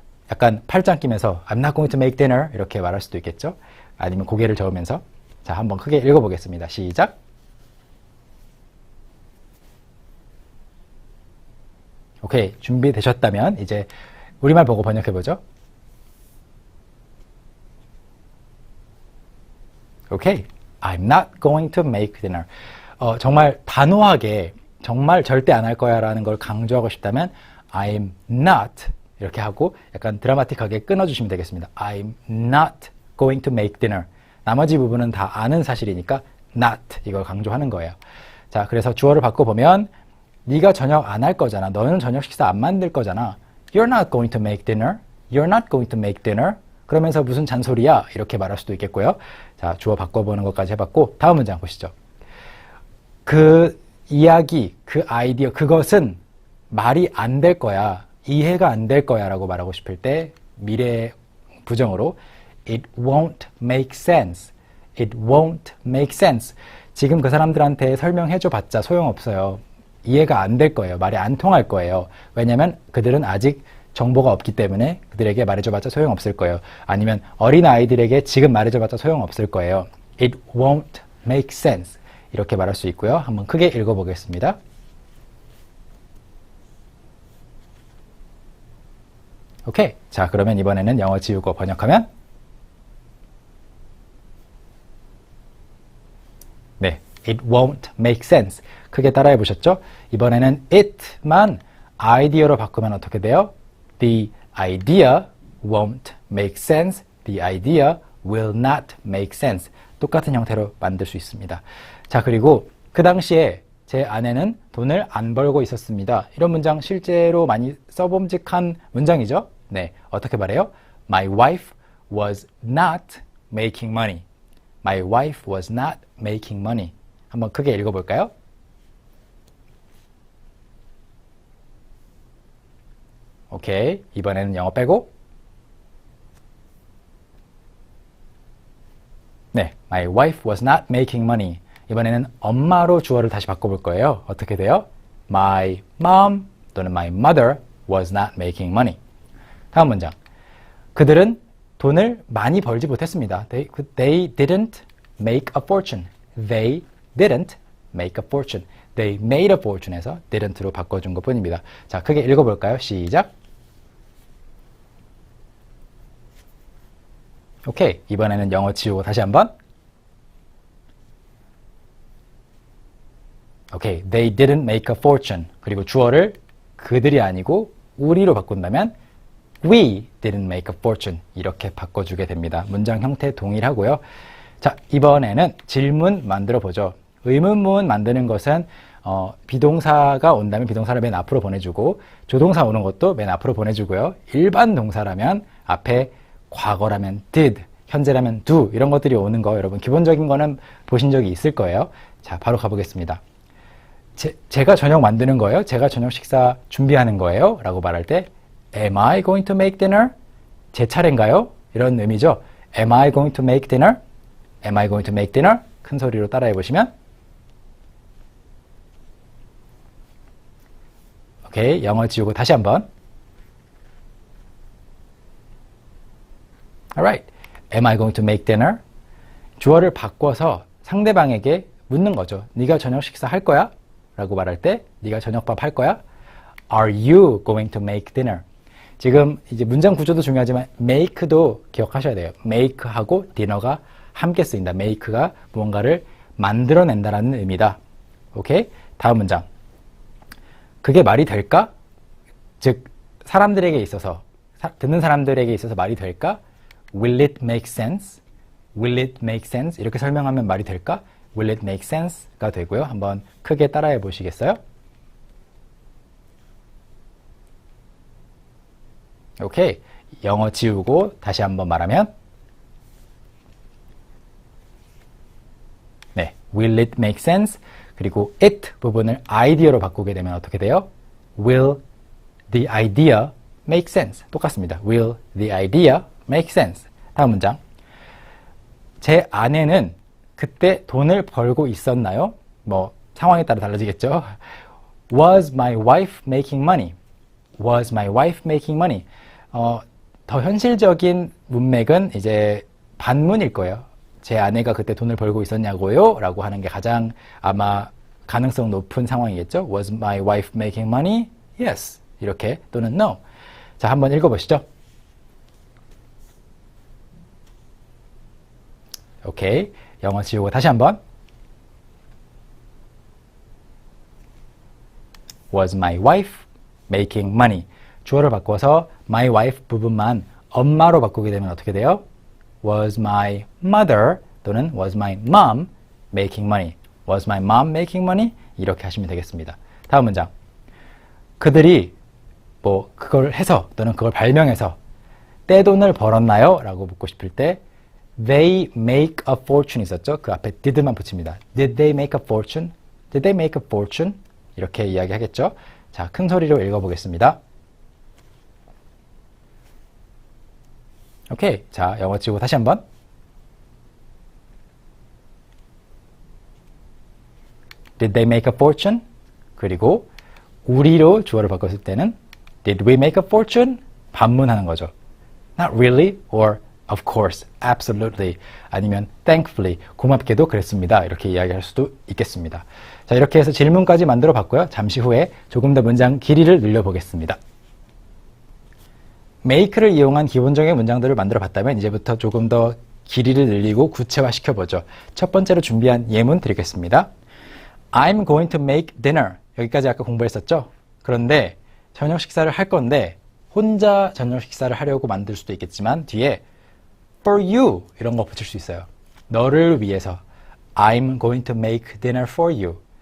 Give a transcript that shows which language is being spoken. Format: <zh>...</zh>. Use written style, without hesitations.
<ko>약간 팔짱 끼면서</ko> <en>I'm not going to make dinner</en> <ko>이렇게 말할 수도 있겠죠. 아니면 고개를 저으면서. 자, 한번 크게 읽어보겠습니다. 시작. 오케이, 준비되셨다면 이제 우리말 보고 번역해보죠.</ko> <en>오케이, I'm not going to make dinner.</en> <ko>정말 단호하게 정말 절대 안 할 거야 라는 걸 강조하고 싶다면 I'm not 이렇게 하고 약간 드라마틱하게 끊어주시면 되겠습니다.</ko> <en>I'm not going to make dinner.</en> <ko>나머지 부분은 다 아는 사실이니까 not 이걸 강조하는 거예요. 자, 그래서 주어를 바꿔보면 네가 저녁 안 할 거잖아. 너는 저녁 식사 안 만들 거잖아.</ko> <en>You're not going to make dinner. You're not going to make dinner.</en> <ko>그러면서 무슨 잔소리야? 이렇게 말할 수도 있겠고요. 자, 주어 바꿔보는 것까지 해봤고 다음 문장 보시죠. 그 이야기, 그 아이디어, 그것은 말이 안 될 거야. 이해가 안 될 거야 라고 말하고 싶을 때 미래 부정으로</ko> <en>It won't make sense. It won't make sense.</en> <ko>지금 그 사람들한테 설명해줘 봤자 소용없어요. 이해가 안 될 거예요. 말이 안 통할 거예요. 왜냐면 그들은 아직 정보가 없기 때문에 그들에게 말해줘봤자 소용없을 거예요. 아니면 어린 아이들에게 지금 말해줘봤자 소용없을 거예요.</ko> <en>It won't make sense.</en> <ko>이렇게 말할 수 있고요. 한번 크게 읽어보겠습니다. 오케이. 자, 그러면 이번에는 영어 지우고 번역하면 네,</ko> <en>it won't make sense.</en> <ko>크게 따라해 보셨죠? 이번에는 it만 아이디어로 바꾸면 어떻게 돼요?</ko> <en>The idea won't make sense. The idea will not make sense.</en> <ko>똑같은 형태로 만들 수 있습니다. 자, 그리고 그 당시에 제 아내는 돈을 안 벌고 있었습니다. 이런 문장 실제로 많이 써봄직한 문장이죠? 네, 어떻게 말해요?</ko> <en>My wife was not making money. My wife was not making money.</en> <ko>한번 크게 읽어볼까요? 오케이. 이번에는 영어 빼고. 네.</ko> <en>My wife was not making money.</en> <ko>이번에는 엄마로 주어를 다시 바꿔볼 거예요. 어떻게 돼요?</ko> <en>My mom 또는 my mother was not making money.</en> <ko>다음 문장. 그들은 돈을 많이 벌지 못했습니다.</ko> <en>They didn't make a fortune. They didn't make a fortune. They made a fortune</en> <ko>에서 didn't로 바꿔준 것 뿐입니다. 자, 크게 읽어볼까요? 시작. 오케이. 이번에는 영어 지우고 다시 한번. 오케이.</ko> <en>They didn't make a fortune.</en> <ko>그리고 주어를 그들이 아니고 우리로 바꾼다면</ko> <en>We didn't make a fortune.</en> <ko>이렇게 바꿔주게 됩니다. 문장 형태 동일하고요. 자, 이번에는 질문 만들어 보죠. 의문문 만드는 것은 비동사가 온다면 비동사를 맨 앞으로 보내주고 조동사 오는 것도 맨 앞으로 보내주고요. 일반 동사라면 앞에 과거라면 did, 현재라면 do 이런 것들이 오는 거 여러분 기본적인 거는 보신 적이 있을 거예요. 자, 바로 가보겠습니다. 제가 저녁 만드는 거예요? 제가 저녁 식사 준비하는 거예요? 라고 말할 때</ko> <en>Am I going to make dinner?</en> <ko>제 차례인가요? 이런 의미죠.</ko> <en>Am I going to make dinner? Am I going to make dinner?</en> <ko>큰 소리로 따라해 보시면 오케이, 영어 지우고 다시 한번</ko> <en>Alright, am I going to make dinner?</en> <ko>주어를 바꿔서 상대방에게 묻는 거죠. 네가 저녁 식사 할 거야? 라고 말할 때 네가 저녁밥 할 거야?</ko> <en>Are you going to make dinner?</en> <ko>지금 이제 문장 구조도 중요하지만 make도 기억하셔야 돼요. make하고 dinner가 함께 쓰인다. make가 무언가를 만들어낸다라는 의미다. 오케이? 다음 문장. 그게 말이 될까? 즉 사람들에게 있어서 듣는 사람들에게 있어서 말이 될까?</ko> <en>Will it make sense? Will it make sense?</en> <ko>이렇게 설명하면 말이 될까?</ko> <en>Will it make sense?가 되고요.</en> <ko>한번 크게 따라해 보시겠어요? 오케이. 영어 지우고 다시 한번 말하면 네,</ko> <en>will it make sense?</en> <ko>그리고 it 부분을 idea로 바꾸게 되면 어떻게 돼요?</ko> <en>Will the idea make sense?</en> <ko>똑같습니다.</ko> <en>Will the idea make sense?</en> <ko>다음 문장. 제 아내는 그때 돈을 벌고 있었나요? 뭐 상황에 따라 달라지겠죠.</ko> <en>Was my wife making money? Was my wife making money?</en> <ko>더 현실적인 문맥은 이제 반문일 거예요. 제 아내가 그때 돈을 벌고 있었냐고요? 라고 하는 게 가장 아마 가능성 높은 상황이겠죠.</ko> <en>Was my wife making money?</en> <ko>Yes. 이렇게 또는 no. 자, 한번 읽어보시죠. 오케이. 영어 지우고 다시 한번.</ko> <en>Was my wife making money?</en> <ko>주어를 바꿔서 my wife 부분만 엄마로 바꾸게 되면 어떻게 돼요?</ko> <en>Was my mother 또는 was my mom making money? Was my mom making money?</en> <ko>이렇게 하시면 되겠습니다. 다음 문장. 그들이 뭐 그걸 해서 또는 그걸 발명해서 떼돈을 벌었나요? 라고 묻고 싶을 때</ko> <en>They make a fortune</en> <ko>있었죠? 그 앞에 did만 붙입니다.</ko> <en>Did they make a fortune? Did they make a fortune?</en> <ko>이렇게 이야기하겠죠? 자, 큰 소리로 읽어보겠습니다. 오케이. 자, 영어 치고 다시 한번.</ko> <en>Did they make a fortune?</en> <ko>그리고 우리로 주어를 바꿨을 때는</ko> <en>Did we make a fortune?</en> <ko>반문하는 거죠.</ko> <en>Not really or of course, absolutely 아니면 thankfully,</en> <ko>고맙게도 그랬습니다. 이렇게 이야기할 수도 있겠습니다. 자, 이렇게 해서 질문까지 만들어 봤고요. 잠시 후에 조금 더 문장 길이를 늘려 보겠습니다. make를 이용한 기본적인 문장들을 만들어 봤다면 이제부터 조금 더 길이를 늘리고 구체화 시켜보죠. 첫 번째로 준비한 예문 드리겠습니다.</ko> <en>I'm going to make dinner.</en> <ko>여기까지 아까 공부했었죠? 그런데 저녁 식사를 할 건데 혼자 저녁 식사를 하려고 만들 수도 있겠지만 뒤에 for you 이런 거 붙일 수 있어요. 너를 위해서</ko> <en>I'm going to make dinner for you.</en>